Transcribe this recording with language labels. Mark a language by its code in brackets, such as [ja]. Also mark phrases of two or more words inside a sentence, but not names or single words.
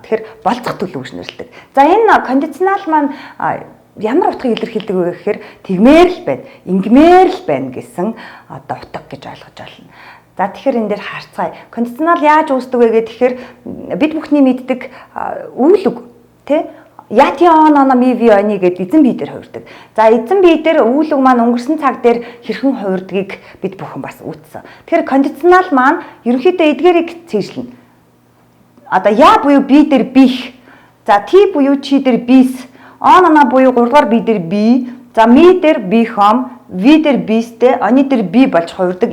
[mn] Тэгэхээр болцох төлөв гэж нэрлэдэг. За энэ кондиционал маань ямар утгыг илэрхийлдэг вэ гэхээр тэгмээр л байна, ингэмээр л байна гэсэн одоо утга гэж ойлгож байна. За тэгэхээр энэ дээр харцгаая. Кондиционал яаж үүсдэг вэ гэхээр бид бүхний мэддэг үүлэг [cs] já ty ono my vy oni [mn] гэдэг эзэн бие дээр хувирдаг. За эзэн бие дээр үүлэг маань өнгөрсөн цаг дээр хэрхэн хувирдгийг бид бүхэн бас үзсэн. Тэгэхээр кондиционал маань ерөнхийдөө эдгээрийг цээжлэнэ. Одоо я буюу бие дээр бих. За ти буюу чи дээр бис. Оно буюу 3 дугаар бие дээр би. За ми дээр бихом, ви дээр бистэй, они дээр би болж хувирдаг.